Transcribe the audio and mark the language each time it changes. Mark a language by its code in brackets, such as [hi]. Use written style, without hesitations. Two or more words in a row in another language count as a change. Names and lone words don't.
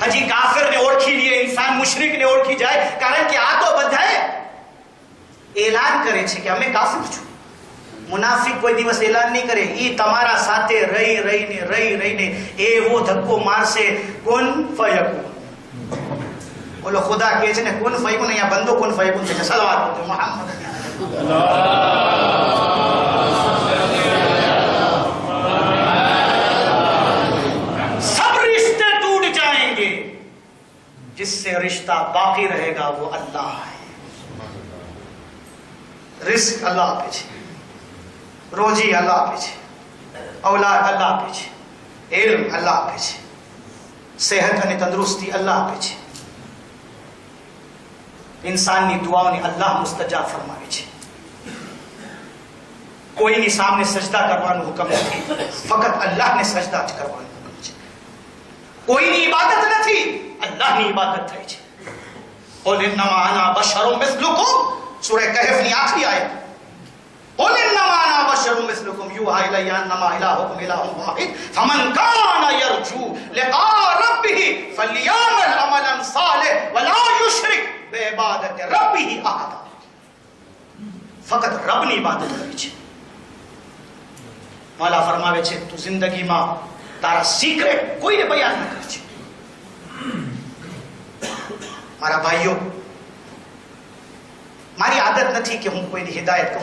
[gu] હજી કાફિરને ઓળખી લઈએ, ઇન્સાન મુશરિકને ઓળખી જાય, કારણ કે આ તો બધાએ એલાન કરે છે કે અમે કાફિર છું. મુનાફિક કોઈ દિવસ એલાન નહીં કરે. ઈ તમારા સાથે રહી રહીને એવો ધક્કો મારશે, [ar] كن فيكون. [gu] બોલો ખુદા કહે છે ને [ar] كن فيكون, [gu] અહીંયા બંદો [ar] كن فيكون [gu] છે. સલવાત મોહમ્મદ. [hi] सब रिश्ते टूट जाएंगे, जिससे रिश्ता बाकी रहेगा वो अल्लाह है. [gu] रिस्क अल्लाह આપે છે, રોજી અલ્લાહ આપે છે, ઔલાદ અલ્લાહ આપે છે, ઇલ્મ અલ્લાહ આપે છે, સેહત અને તંદુરસ્તી અલ્લાહ આપે છે. ઇન્સાનની દુઆઓને અલ્લાહ મુસ્તજાબ ફરમાવે છે. કોઈની સામે સજદા કરવાનો હુકમ નથી, ફક્ત અલ્લાહને સજદા જ કરવાનો હુકમ છે. કોઈની ઇબાદત નથી, અલ્લાહની ઇબાદત થાય છે. [ar] قل انما انا بشر مثلكم, [gu] સૂરા કહેફની આખરી આયત. [ar] قل انما انا بشر مثلكم يوحى الي انما الهكم اله واحد فمن كان يرجو لقاء ربه فليعمل عملا صالحا ولا يشرك بعبادة ربه احدا. [gu] ફક્ત રબની ઇબાદત કરવી છે. મૌલા ફરમાવે છે તું જિંદગીમાં તારા સિક્રેટ કોઈને બયાન ન કરજે. મારા ભાઈઓ, મારી આદત નથી કે હું કોઈની હિદાયત કરું.